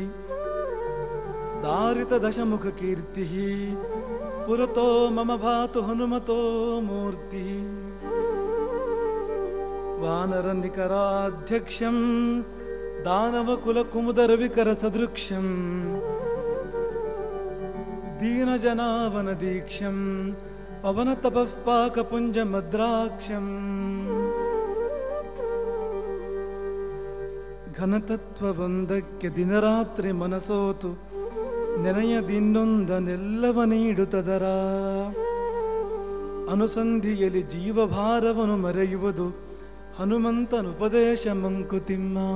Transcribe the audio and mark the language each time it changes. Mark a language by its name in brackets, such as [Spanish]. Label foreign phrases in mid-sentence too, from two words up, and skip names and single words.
[Sanskrit] ದಾರಿತ ದಶಮುಖ ಕೀರ್ತಿಃ, ಪುರತೋ ಮಮ ಭಾತು ಹನುಮತೋ ಮೂರ್ತಿಃ. ವಾನರ ನಿಕರಾಧ್ಯಕ್ಷಂ, ದಾನವಕುಲ ಕುಮುದರ ವಿಕರ ಸದೃಕ್ಷಂ. ದೀನಜನಾವನ ದೀಕ್ಷಂ, ಪವನ ತಪಃ ಪಾಕಪುಂಜ ಮದ್ರಾಕ್ಷಂ. [Kannada] ಘನತತ್ವವೊಂದಕ್ಕೆ ದಿನರಾತ್ರಿ ಮನಸೋತು, ನೆನೆಯದಿನ್ನೊಂದನೆಲ್ಲವ ನೀಡುತ್ತದರ. ಅನುಸಂಧಿಯಲ್ಲಿ ಜೀವಭಾರವನ್ನು ಮರೆಯುವುದು, ಹನುಮಂತನುಪದೇಶ ಮಂಕುತಿಮ್ಮ.